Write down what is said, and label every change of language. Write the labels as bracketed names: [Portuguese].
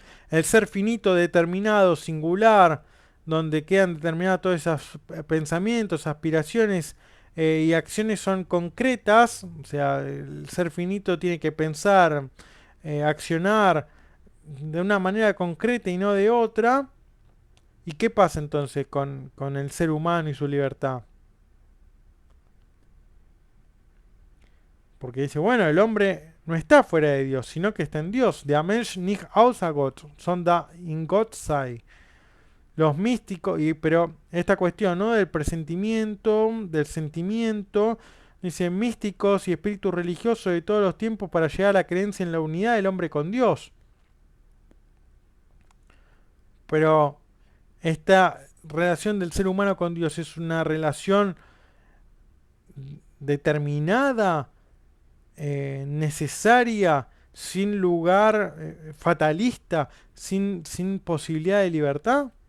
[Spanish] El ser finito, determinado, singular, donde quedan determinados todos esos pensamientos, aspiraciones y acciones son concretas, o sea, el ser finito tiene que pensar, accionar de una manera concreta y no de otra. ¿Y qué pasa entonces con el ser humano y su libertad? Porque dice, bueno, el hombre no está fuera de Dios, sino que está en Dios. [German] Der Mensch nicht außer Gott, sondern in Gott sei. [Spanish] Los místicos, pero esta cuestión, ¿no? Del presentimiento, del sentimiento, dice místicos y espíritus religiosos de todos los tiempos para llegar a la creencia en la unidad del hombre con Dios. Pero esta relación del ser humano con Dios es una relación determinada, necesaria, sin lugar, fatalista, sin posibilidad de libertad.